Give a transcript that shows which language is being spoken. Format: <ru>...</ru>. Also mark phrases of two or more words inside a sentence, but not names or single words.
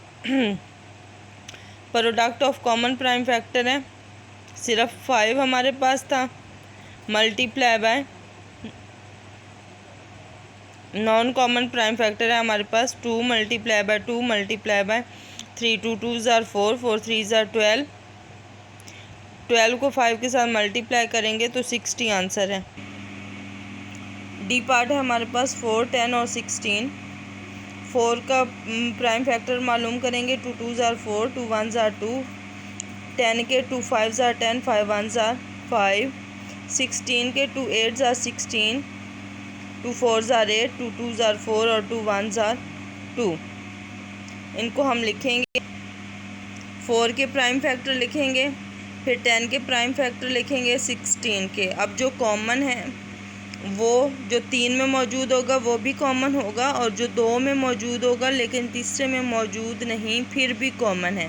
<en>product of common prime factor</en> <hi>है, सिर्फ 5 हमारे पास था,</hi> <en>multiply by non common prime factor</en> <hi>है हमारे पास 2</hi> <en>multiply by</en> <hi>2</hi> <en>multiply by</en> <hi>3।</hi> <en>2 2s are 4, 4 3s are 12।</en> <hi>12 को 5 के साथ मल्टीप्लाई करेंगे तो 60 आंसर है।</hi> <en>D part</en> <hi>है हमारे पास 4 10 और 16। 4 का</hi> <en>prime factor</en> <hi>मालूम करेंगे।</hi> <en>2 2s are 4, 2 1s are 2। 10 के 2 5s are 10, 5 1s are 5। 16 के 2 8s are 16, 2 4s are 8, 2 2s are 4 और 2 1s are 2।</en> <hi>इनको हम लिखेंगे। 4 के</hi> <en>prime factor</en> <hi>लिखेंगे, फिर 10 के</hi> <en>prime factor</en> <hi>लिखेंगे 16 के। अब जो कॉमन है वो जो 3 में मौजूद होगा वो भी कॉमन होगा और जो 2 में मौजूद होगा लेकिन तीसरे में मौजूद नहीं फिर भी कॉमन है।</hi>